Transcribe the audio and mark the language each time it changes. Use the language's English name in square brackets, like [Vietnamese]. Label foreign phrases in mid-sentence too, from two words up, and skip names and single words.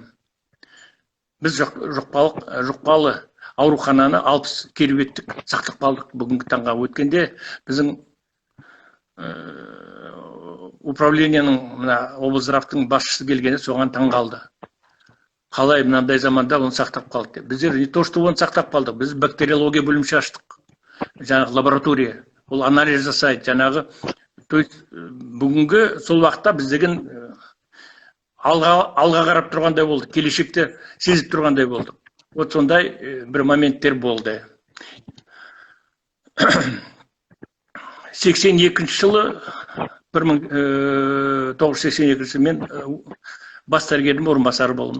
[Kazakh] Біз жұқпалы аурухананы 60 кереуеттік сақтап қалдық бүгінгі таңға. Өткенде біздің управленияның мына облздравтың басшысы келгені соған таң қалды. Қалай мынандай заманда оны сақтап қалды деп. Біздер [Russian] не то, что [Kazakh] оны сақтап қалдық, біз бактериология бөлімше аштық. Жаңағы лаборатория. Ол анализ жасайды, жаңағы. [Russian] То есть [Kazakh] бүгінгі сол уақытта біздеген алға қарап тұрғандай болды, келешекте сезіп тұрғандай болды. Вот сондай бір моменттер болды. 82 жылы 1982 мен бас дәрігердің орынбасары болдым.